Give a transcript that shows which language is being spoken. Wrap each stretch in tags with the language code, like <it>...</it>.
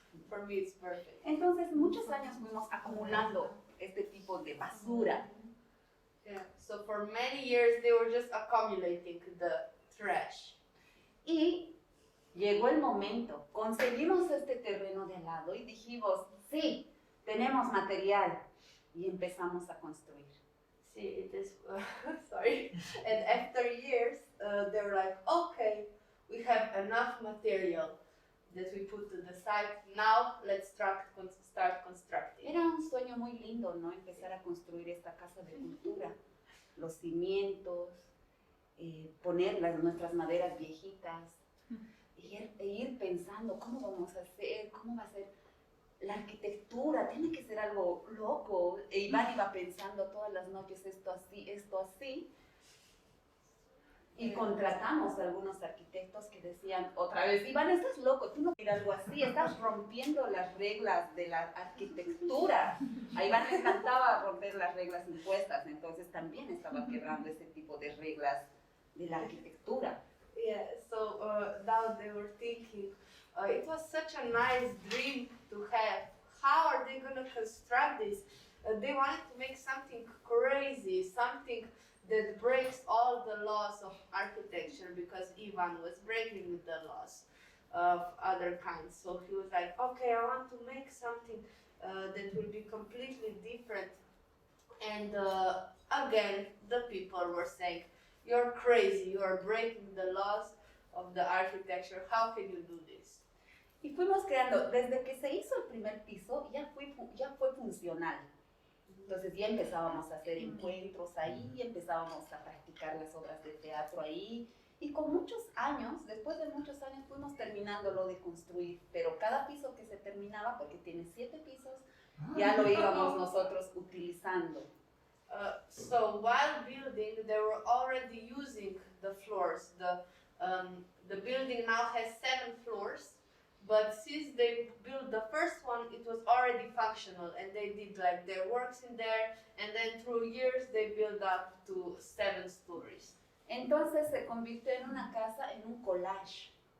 <en>For me, it's perfect.</en> <es>Entonces, muchos años fuimos acumulando este tipo de basura.</es> <en>Yeah. So for many years, they were just accumulating the trash.</en> <es>Y llegó el momento, conseguimos este terreno de al lado y dijimos, sí, tenemos material. Y empezamos a construir.</es> <en>See, it is, sorry. And after years, they were like, okay, we have enough material that we put to the side. Now, let's start constructing.</en> <es>Era un sueño muy lindo, ¿no? Empezar a construir esta casa de cultura. Los cimientos, poner nuestras maderas viejitas. E ir pensando cómo vamos a hacer, cómo va a ser la arquitectura, tiene que ser algo loco. E Iván iba pensando todas las noches esto así. Y contratamos a algunos arquitectos que decían otra vez, Iván, estás loco, tú no quieres algo así, estás rompiendo las reglas de la arquitectura. A Iván le encantaba romper las reglas impuestas, entonces también estaba quebrando ese tipo de reglas de la arquitectura.</es> <en>Yeah, so now they were thinking, it was such a nice dream to have. How are they going to construct this? They wanted to make something crazy, something that breaks all the laws of architecture, because Ivan was breaking the laws of other kinds. So he was like, okay, I want to make something that will be completely different. And again, the people were saying, you're crazy, you are breaking the laws of the architecture, how can you do this?</en> <es>Y fuimos creando, desde que se hizo el primer piso, ya fue funcional. Entonces ya empezábamos a hacer encuentros ahí, empezábamos a practicar las obras de teatro ahí. Y con muchos años, después de muchos años, fuimos terminándolo de construir. Pero cada piso que se terminaba, porque tiene 7 pisos, ya lo íbamos nosotros utilizando.</es> <en>So while building, they were already using the floors. The building now has 7 floors, but since they built the first one, it was already functional, and they did like their works in there, and then through years they built up to 7 stories.</en> <es>Entonces se convirtió en una casa, en un collage.</es>